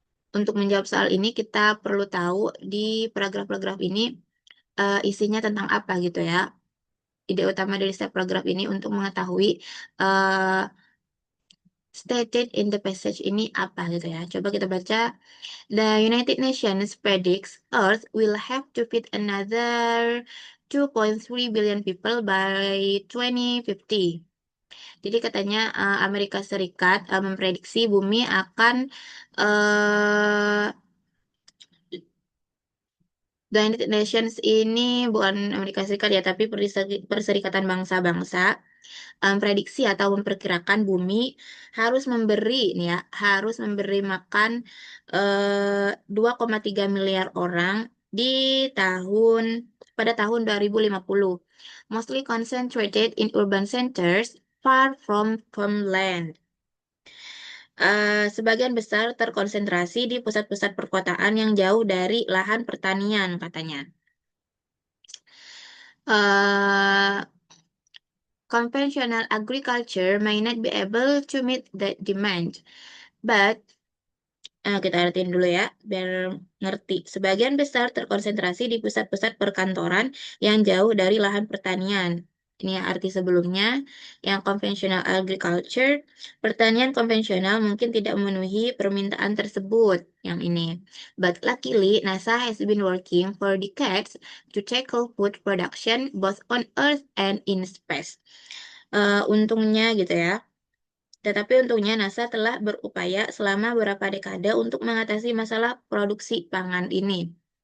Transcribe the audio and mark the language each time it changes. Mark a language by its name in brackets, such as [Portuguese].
[Indonesian] Untuk menjawab soal ini kita perlu tahu di paragraf-paragraf ini isinya tentang apa gitu ya. Ide utama dari step program ini untuk mengetahui uh, [English] stated in the passage [Indonesian] ini apa gitu ya. Coba kita baca. [English] The United Nations predicts Earth will have to feed another 2.3 billion people by 2050. [Indonesian] Jadi katanya Amerika Serikat memprediksi bumi akan uh, The United Nations ini bukan Amerika Serikat ya, tapi Perserikatan Bangsa-Bangsa prediksi atau memperkirakan bumi harus memberi nih ya, harus memberi makan 2,3 miliar orang di tahun pada tahun 2050. [English] Mostly concentrated in urban centers far from farmland. [Indonesian] Sebagian besar terkonsentrasi di pusat-pusat perkotaan yang jauh dari lahan pertanian katanya. [English] Uh, Conventional agriculture may not be able to meet that demand, but [Indonesian] kita artiin dulu ya, biar ngerti. Sebagian besar terkonsentrasi di pusat-pusat perkantoran yang jauh dari lahan pertanian. Ini ya arti sebelumnya, yang conventional agriculture, pertanian konvensional mungkin tidak memenuhi permintaan tersebut. Yang ini. [English] But luckily, NASA has been working for decades to tackle food production both on Earth and in space. [Indonesian] Untungnya gitu ya. Tetapi untungnya NASA telah berupaya selama beberapa dekade untuk mengatasi masalah produksi pangan ini.